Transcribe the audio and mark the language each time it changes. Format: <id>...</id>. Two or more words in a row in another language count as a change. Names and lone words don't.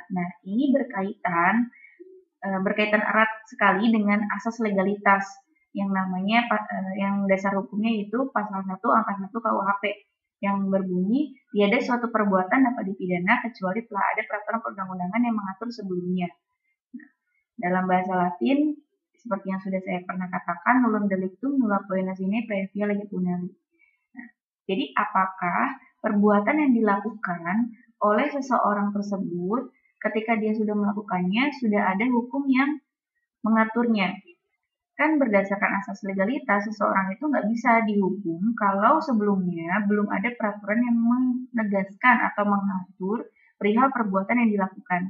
<id>Nah, ini berkaitan erat sekali dengan asas legalitas yang namanya yang dasar hukumnya itu pasal 1 angka 1 KUHP yang berbunyi tiada suatu perbuatan dapat dipidana kecuali telah ada peraturan perundang-undangan yang mengatur sebelumnya. Nah, dalam bahasa Latin seperti yang sudah saya pernah katakan,</id> <la>nullum delictum nulla poena sine praevia lege punari.</la> <id>Nah, jadi apakah perbuatan yang dilakukan oleh seseorang tersebut ketika dia sudah melakukannya sudah ada hukum yang mengaturnya? Kan berdasarkan asas legalitas, seseorang itu nggak bisa dihukum kalau sebelumnya belum ada peraturan yang menegaskan atau mengatur perihal perbuatan yang dilakukan.</id>